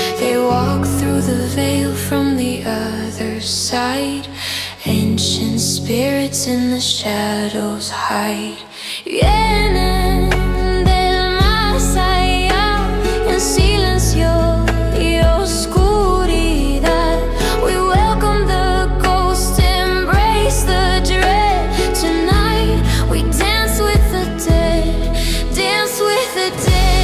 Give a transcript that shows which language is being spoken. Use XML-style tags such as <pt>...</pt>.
<en>They walk through the veil from the other side. Ancient spirits in the shadows hide.</en> <es>Vienen del más allá en silencio y oscuridad.</es> <en>We welcome the ghost, embrace the dread. Tonight we dance with the dead, dance with the dead.</en>